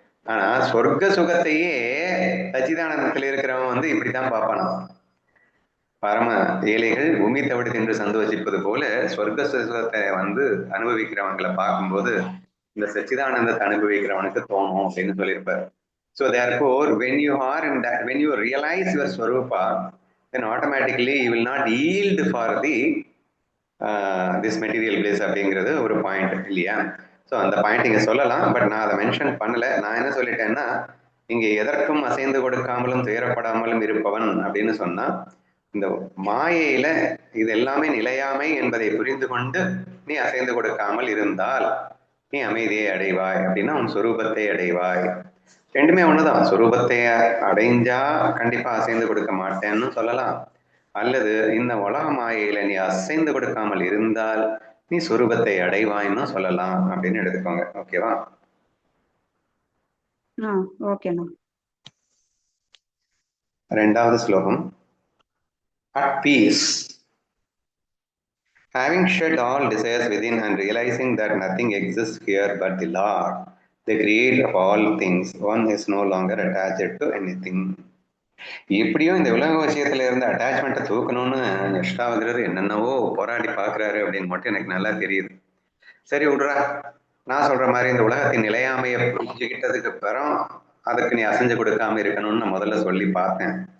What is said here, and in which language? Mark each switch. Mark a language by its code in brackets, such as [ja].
[ta] ஆனா சொர்க்க சுகத்தையே சச்சிதானந்தத்துல இருக்கிறவன் வந்து இப்படித்தான் பார்ப்பானா. பரம ஏழைகள் உமி தவிடு தின்று சந்தோஷிப்பது போல சொர்க்க சுகத்தை வந்து அனுபவிக்கிறவங்களை பார்க்கும்போது இந்த சச்சிதானந்தத்தை அனுபவிக்கிறவனுக்கு தோணும் அப்படின்னு சொல்லியிருப்பார். [en] So therefore, when you are in that, when you realize your swarupa, then automatically you will not yield for the this material bliss அப்படிங்கிறது ஒரு point இல்லையா? [ta] ஸோ அந்த பாயிண்ட் இங்க சொல்லலாம், பட் நான் அதை மென்ஷன் பண்ணல. நான் என்ன சொல்லிட்டேன்னா, இங்க எதற்கும் அசைந்து கொடுக்காமலும் துயரப்படாமலும் இருப்பவன் அப்படின்னு சொன்னா, இந்த மாயையில இது எல்லாமே நிலையாமை என்பதை புரிந்து கொண்டு நீ அசைந்து கொடுக்காமல் இருந்தால் நீ அமைதியை அடைவாய் அப்படின்னா உன் சொரூபத்தை அடைவாய். ரெண்டுமே ஒண்ணுதான். சொரூபத்தை அடைஞ்சா கண்டிப்பா அசைந்து கொடுக்க மாட்டேன்னு சொல்லலாம், அல்லது இந்த உலக மாயையில நீ அசைந்து கொடுக்காமல் இருந்தால் நீ சொரூபத்தை அடைவாய்ன்னு சொல்லலாம் அப்படின்னு எடுத்துக்கோங்க. ஓகேவா? ஓகேண்ணா. ரெண்டாவது ஸ்லோகம். [en] At peace, having shed all desires within and realizing that nothing exists here but the Lord, the creator of all things, one is no longer attached to anything. [ta] எப்படியும் இந்த உலக விஷயத்துல இருந்து அட்டாச்மெண்ட்டை தூக்கணும்னு அஷ்டாவகரர் என்னென்னவோ போராடி பாக்குறாரு அப்படின்னு மட்டும் எனக்கு நல்லா தெரியுது. சரி விடுறா, நான் சொல்ற மாதிரி இந்த உலகத்தின் நிலையாமையை புரிஞ்சுக்கிட்டதுக்கு அப்புறம் அதுக்கு நீ அசைஞ்சு கொடுக்காம இருக்கணும்னு நான் முதல்ல சொல்லி பார்த்தேன்.